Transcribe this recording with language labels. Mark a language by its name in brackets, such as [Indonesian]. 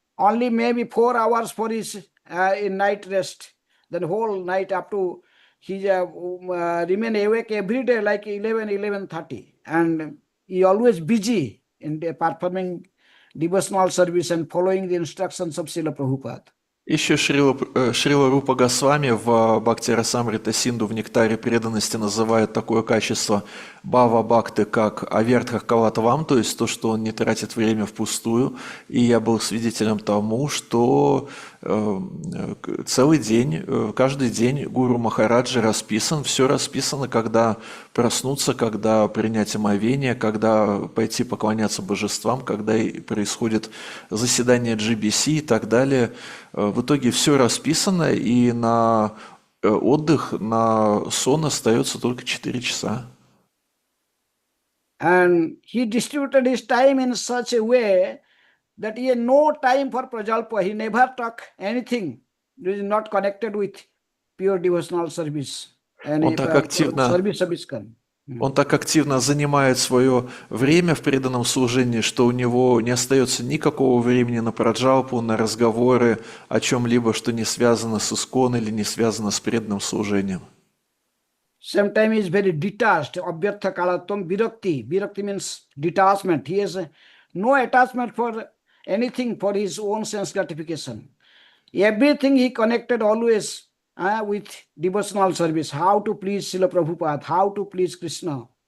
[English] Only maybe 4 hours for his in night rest. Then whole night up to he remain awake every day like 11:30, and he always busy in performing devotional service and following the instructions of Srila Prabhupada. [Russian] Еще Шрила Рупа Госвами в Бхакти Расамрита Синду в Нектаре преданности называет такое качество Бхава Бхакты как Авертха Калатвам, то есть то, что он не тратит время впустую. И я был свидетелем тому, что целый день, каждый день гуру Махараджа расписан, все расписано, когда проснуться, когда принять омовение, когда пойти поклоняться божествам, когда происходит заседание GBC и так далее. В итоге все расписано, и на отдых, на сон остается только 4 часа. [English] And he distributed his time in such a way that he had no time for prajalpa. He never talk anything that is not connected with pure devotional service. And [Russian] Он так активно Он так активно занимает свое время в преданном служении, что у него не остается никакого времени на праджалпу, на разговоры о чем-либо, что не связано с искон или не связано с преданным служением. [English] Sometimes he is very detached. Abhyartha kalatvam virakti. Virakti means detachment. He has no attachment for anything for his own sense gratification. Everything he connected always with devotional service, how to please Srila Prabhupada, how to please Krishna.